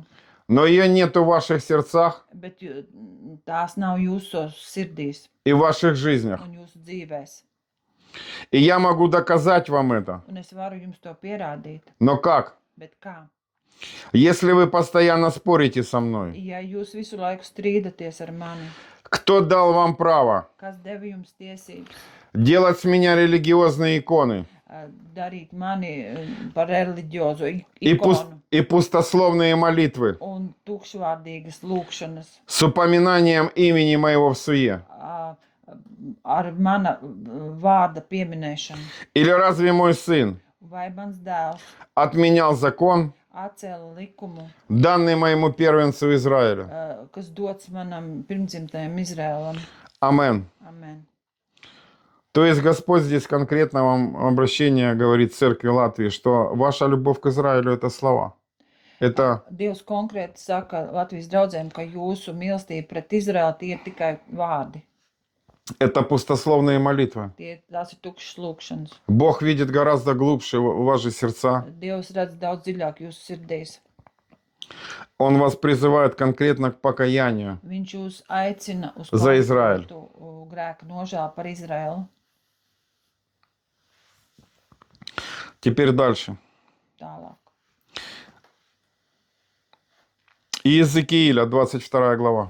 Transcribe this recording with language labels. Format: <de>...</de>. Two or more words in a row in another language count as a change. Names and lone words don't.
<ru>но ее нет в ваших сердцах</ru> <lv>bet tās nav jūsu sirdīs</lv> <ru>и в ваших жизнях.</ru> <lv>un jūsu dzīvēs.</lv> <ru>И я могу доказать вам это.</ru> <lv>Un es varu jums to pierādīt.</lv> <ru>Но как?</ru> <lv>Bet kā?</lv> <ru>Если вы постоянно спорите со мной,</ru> <lv>Ja jūs visu laiku strīdaties ar mani,</lv> <ru>кто дал вам право</ru> <lv>kas deva jums tiesības</lv> <ru>делать с меня религиозные иконы</ru> <lv>darīt mani par reliģiozu</lv> <ru>и</ru> <lv>ikonu</lv> <ru>пустословные молитвы</ru> <lv>un tukšvārdīgas lūkšanas</lv> <ru>с упоминанием имени моего в суе?</ru> <lv>ar mana vārda pieminēšanu?</lv> <ru>Или разве мой сын</ru> <lv>Vai mans dēls</lv> <ru>отменял закон,</ru> <lv>atcēla likumu,</lv> <ru>данный моему первенцу Израиля?</ru> <lv>kas dots manam pirmdzimtajam Izrēlam?</lv> <ru>Амен.</ru> <lv>Amen.</lv> <ru>То есть Господь здесь конкретно вам обращение говорит церкви Латвии, что ваша любовь к Израилю – это слова. Это</ru> <lv>Dievs konkrēti saka Latvijas draudzēm, ka jūsu mīlestība pret Izraēlu tie ir tikai vārdi.</lv> <ru>пустословные молитвы.</ru> <lv>Tās ir tukšas lūkšanas.</lv> <ru>Бог видит гораздо глубже в ваши сердца.</ru> <lv>Dievs redz daudz dziļāk jūsu sirdīs.</lv> <ru>Он вас призывает конкретно к покаянию.</ru> <lv>Viņš jūs aicina uz</lv> <ru>За Израиль.</ru> <lv>konkrētu grēka nožēlu par Izraēlu.</lv> <ru>Теперь дальше.</ru> <lv>Tālāk.</lv> <ru>Иезекииля, 22 глава.</ru>